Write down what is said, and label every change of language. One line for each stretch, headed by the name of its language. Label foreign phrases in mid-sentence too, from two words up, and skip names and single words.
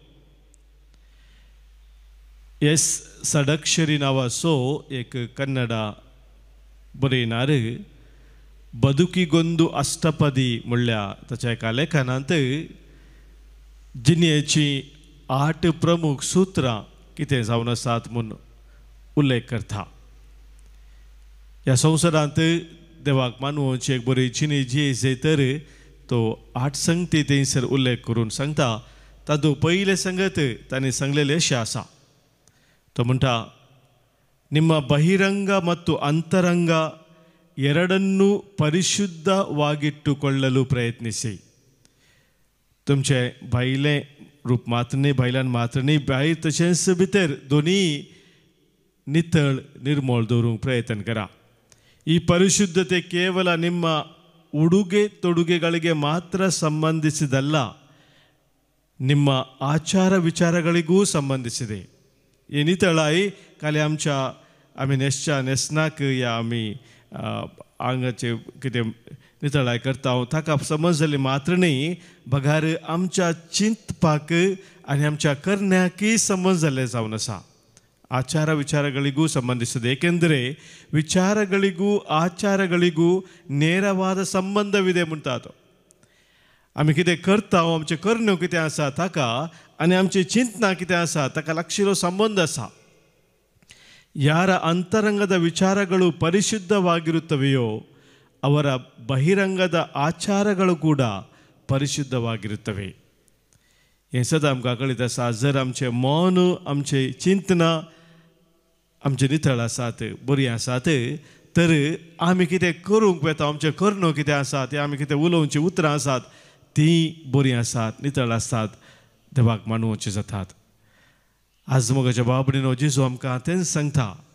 Konkani: एस सडक्षरी नांवाचो एक कन्नडा बरयणार बदुकीगोंदू अष्टपदी म्हणल्या ताच्या एका लेखनांत जिणेची 8 प्रमुख सूत्रां कितें जावन आसात म्हूण उल्लेख करता ह्या संवसारांत देवाक मानवची एक बरी जिणी जी तर तो 8 संगती थंयसर उल्लेख करून सांगता तातूंत पयले संगत तांणी सांगलेले अशें आसा तो म्हणटा
Kannada: ನಿಮ್ಮ ಬಹಿರಂಗ ಮತ್ತು ಅಂತರಂಗ ಎರಡನ್ನೂ ಪರಿಶುದ್ಧವಾಗಿಟ್ಟುಕೊಳ್ಳಲು ಪ್ರಯತ್ನಿಸಿ
Konkani: तुमचे भायले रूप मात्र न्ही भायल्यान मात्र न्ही भायर तशेंच भितर दोनी नितळ निर्मळ दवरूंक प्रयत्न करा
Kannada: ಈ ಪರಿಶುದ್ಧತೆ ಕೇವಲ ನಿಮ್ಮ ಉಡುಗೆ ತೊಡುಗೆಗಳಿಗೆ ಮಾತ್ರ ಸಂಬಂಧಿಸಿದಲ್ಲ ನಿಮ್ಮ ಆಚಾರ ವಿಚಾರಗಳಿಗೂ ಸಂಬಂಧಿಸಿದೆ ಈ
Konkani: नितळाई काल आमी नेसनाक या आमी आंगाचे कितें नितळाय करता ताका समज जाली मात्र न्ही बगार आमच्या चिंतपाक आनी आमच्या करण्याकय समज जाल्लें जावन आसा
Kannada: ಆಚಾರ ವಿಚಾರಗಳಿಗೂ ಸಂಬಂಧಿಸಿದೆ ಏಕೆಂದರೆ ವಿಚಾರಗಳಿಗೂ ಆಚಾರಗಳಿಗೂ ನೇರವಾದ ಸಂಬಂಧವಿದೆ
Konkani: म्हणटात आमी कितें करता आमचे करण्यो कितें आसा ताका आनी आमची चिंतना कितें आसा ताका लागशिल्लो संबंध आसा
Kannada: ಯಾರ ಅಂತರಂಗದ ವಿಚಾರಗಳು ಪರಿಶುದ್ಧವಾಗಿರುತ್ತವೆಯೋ ಅವರ ಬಹಿರಂಗದ ಆಚಾರಗಳು ಕೂಡ ಪರಿಶುದ್ಧವಾಗಿರುತ್ತವೆ
Konkani: हें सदां आमकां कळीत आसा जर आमचें मन आमचें चिंतना आमचें नितळ आसात बरीं आसात तर आमी कितें करूंक वेता आमचे कर्ण्यो कितें आसात आमी कितें उलोवचीं उतरां आसात तीं बरीं आसात नितळ आसात देवाक मानूवचीं जातात आज मोगाच्या बाबडीनो जेजू आमकां तेंच सांगता